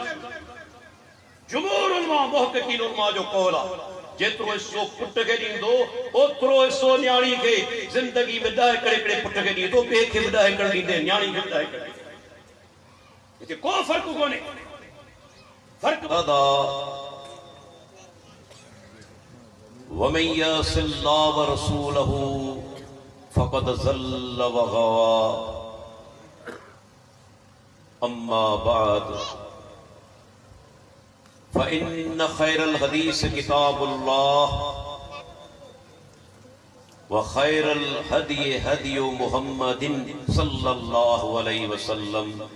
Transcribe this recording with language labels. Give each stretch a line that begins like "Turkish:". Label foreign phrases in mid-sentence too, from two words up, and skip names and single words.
Sindhi: जुमहूर उलमा मुहक़क़ीन उलमा जो कौल आहे, जेतिरो हिसो पुट खे ॾींदो ओतिरो हिसो न्याणी खे। जिंदगी में 10 एकड़ पुट खे ॾींदो, ॿिए खे बि 10 एकड़ ॾींदे, न्याणी खे बि 10 एकड़ ॾींदे। हिते को फ़र्क़ु कोन्हे।
Arabic: فرق أدى ومن يعص الله ورسوله فقد ضل وغوى. أما بعد فإن خير الحديث كتاب الله وخير الهدي هدي محمد صلى الله عليه وسلم